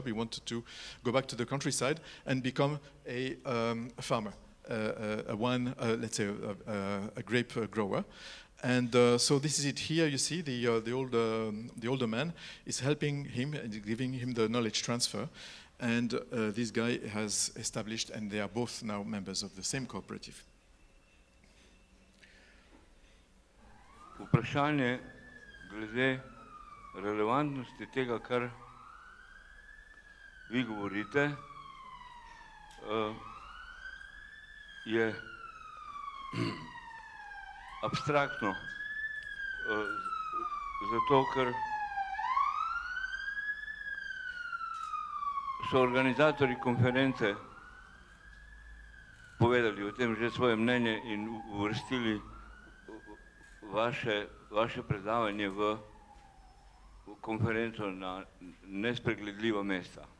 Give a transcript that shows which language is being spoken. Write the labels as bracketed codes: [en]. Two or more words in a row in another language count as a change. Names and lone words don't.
[en] He wanted to go back to the countryside and become a farmer, let's say a grape grower. And so this is it here. You see the older man is helping him and giving him the knowledge transfer. And this guy has established, and they are both now members of the same cooperative. [sl] Vprašanje glede relevantnosti tega, kar vi govorite, je abstraktno, zato ker so organizatorji konference povedali o tem že svoje mnenje in uvrstili vaše predavanje v konferenco na nespregledljiva mesta.